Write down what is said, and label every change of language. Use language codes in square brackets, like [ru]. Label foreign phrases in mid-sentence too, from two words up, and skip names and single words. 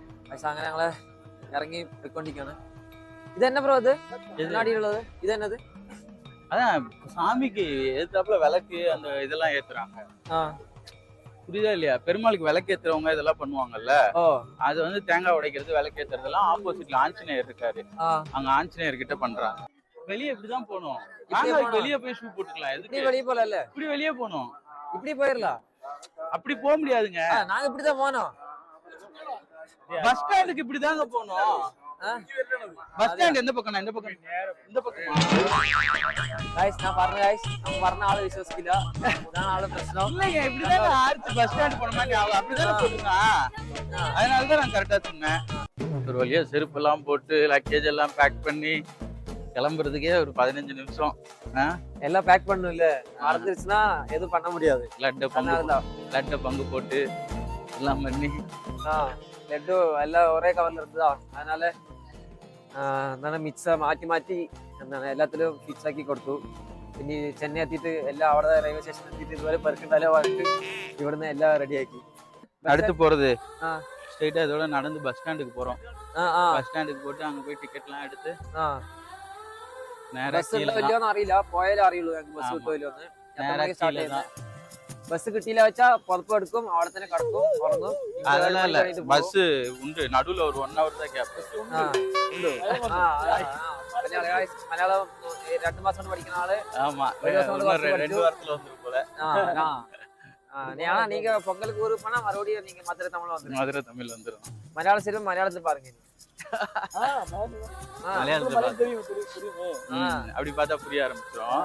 [ml] പക്ഷെ അങ്ങനെ ഞങ്ങള് ഇറങ്ങി പോയിക്കൊണ്ടിരിക്കാണ്. ഇതെന്നെ ബ്രോ ഇത് മുன்னாடியுള്ളത് ഇതെന്നത്? [ta] அதான் சாமிக்கு எதிர்த்தாப்புல விளக்கு அந்த இதெல்லாம் ஏத்துறாங்க. புரியுதா இல்லையா? பெருமாளுக்கு விளக்கு ஏத்துறவங்க இதெல்லாம் பண்ணுவாங்கல்ல. அது வந்து தேங்காய் உடைக்கிறது விளக்கு ஏத்துறதெல்லாம் ஆப்போசிட்ல ஆஞ்சநேயர் இருக்காரு. அங்க ஆஞ்சநேயர் கிட்ட பண்றாங்க. வெளியே இப்படிதான் போகணும். வெளியே போய் ஷூ போட்டுக்கலாம். எதுக்கு வெளியே போல? இப்படி வெளியே போகணும். இப்படி போயிடலாம். அப்படி போக முடியாதுங்க. நாங்க இப்படிதான் போனோம். பஸ் ஸ்டாண்டுக்கு இப்படிதாங்க போகணும். பஸ் ஸ்டாண்ட் எந்த பக்கம்? இந்த பக்கம். இந்த பக்கம். [ml] நான் പറഞ്ഞ ആള് വിശ്വസിക്കില്ല. ഇതാണ് ആള് പ്രശ്നം. [ta] இல்லைங்க இப்படிதான் ஆர்த்தி பஸ் ஸ்டாண்ட் போன மாதிரி அப்படிதான் போட்டுருக்கா. அதனாலதான் நான் கரெக்டா சொன்னேன். ஒரு வழியா செருப்பு எல்லாம் போட்டு லக்கேஜ் எல்லாம் பேக் பண்ணி கிளம்புறதுக்கே ஒரு 15 நிமிஷம். எல்லாம் பேக் பண்ணும் இல்ல, மறந்துருச்சுன்னா எதுவும் பண்ண முடியாது. லட்டை பங்கு போட்டு எல்லாம் பண்ணி லட்டு எல்லாம் ஒரே கவர்ல இருந்ததா, அதனால [ml] എന്താണ് മിക്സ് മാറ്റി മാറ്റി എന്താണ് എല്ലാത്തിലും ഫിക്സ് ആക്കി കൊടുത്തു. പിന്നെ ചെന്നൈ എത്തിയിട്ട് എല്ലാം അവിടെ [en] railway station [ml] എത്തിയിട്ട് ഇതുവരെ പെറുക്കണ്ടാലോ പറഞ്ഞിട്ട് ഇവിടുന്ന് എല്ലാം റെഡിയാക്കി. [ta] அடுத்து போறது ஸ்ட்ரைட்டா இதோட நடந்து பஸ் ஸ்டாண்டுக்கு போறோம். பஸ் ஸ்டாண்டுக்கு போட்டு அங்க போய் டிக்கெட் எல்லாம் எடுத்து [ml] ബസ് ഉണ്ടോ അറിയില്ല, പോയാലേ അറിയുള്ളൂ ഞങ്ങൾക്ക് ബസ് കിട്ടുമല്ലോ. ബസ് കിട്ടിയില്ല വെച്ചാ പുറത്തും എടുക്കും, അവിടെ തന്നെ കിടക്കും, ഉറങ്ങും. [ta] அதெல்லாம் இல்ல, பஸ் உண்டு, நடுவுல ஒரு 1 hour தான் கேப். [ml] മലയാളം 2 മാസം കൊണ്ട് പഠിക്കുന്ന ആള്. [ta] ஆமா, 2 வாரத்துல வந்துரும் போல. நீங்க பொங்கலுக்கு ஊருக்கு போனா மறுபடியும் நீங்க மதுரை தமிழ் வந்துரும். மதுரை தமிழ் வந்துரும். மலையாள சீரியல் மலையாளத்துல பாருங்க. அப்படி பார்த்தா புரிய ஆரம்பிச்சிடும்.